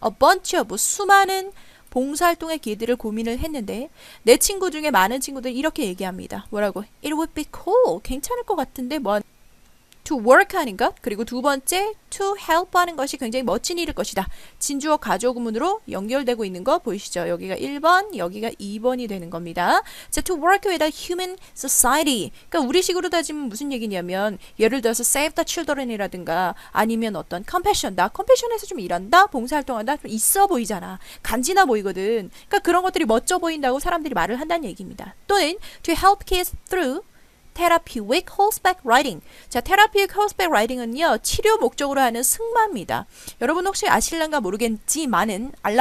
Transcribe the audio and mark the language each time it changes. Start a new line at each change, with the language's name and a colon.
English: A bunch of,
Korean: 수많은 봉사활동의 기회들을 고민을 했는데, 내 친구 중에 많은 친구들이 이렇게 얘기합니다. 뭐라고?
English: It would be cool.
Korean: 괜찮을 것 같은데,
English: to work
Korean: 하는 것, 그리고 두 번째
English: to help
Korean: 하는 것이 굉장히 멋진 일일 것이다. 진주어 가주어 구문으로 연결되고 있는 거 보이시죠? 여기가 1번, 여기가 2번이 되는 겁니다. 자,
English: to work with a human society.
Korean: 그러니까 우리식으로 따지면 무슨 얘기냐면, 예를 들어서 save the children이라든가 아니면 어떤 compassion, 나 compassion에서 좀 일한다, 봉사활동한다, 좀 있어 보이잖아. 간지나 보이거든. 그러니까 그런 것들이 멋져 보인다고 사람들이 말을 한다는 얘기입니다. 또는
English: to help kids through therapeutic horseback riding.
Korean: 자,
English: therapeutic horseback riding
Korean: 은요, 치료 목적으로 하는 승마입니다. 여러분 혹시 알란가 모르겠지만은